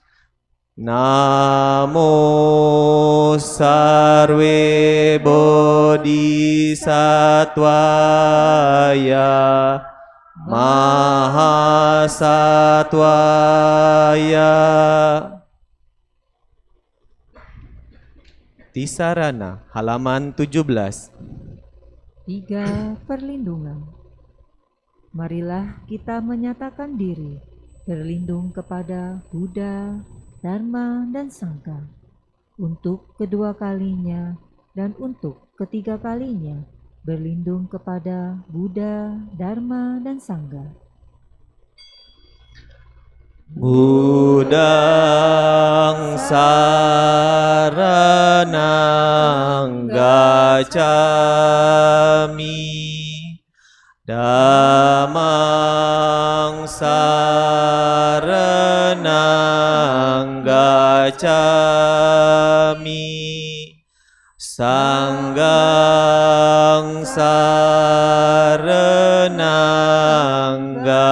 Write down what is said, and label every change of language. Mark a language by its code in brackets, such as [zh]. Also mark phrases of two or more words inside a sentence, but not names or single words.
[sa] Namo Sarve Bodhisattvaya Mahasattvaya. [id] Tisarana halaman 17. 3. Perlindungan. Marilah kita menyatakan diri berlindung kepada Buddha, Dharma, dan Sangha untuk kedua kalinya dan untuk ketiga kalinya berlindung kepada Buddha, Dharma, dan Sangha. [pi] Buddhang saranang gacchami, Dhammang saranang gacchami, Sanghang saranang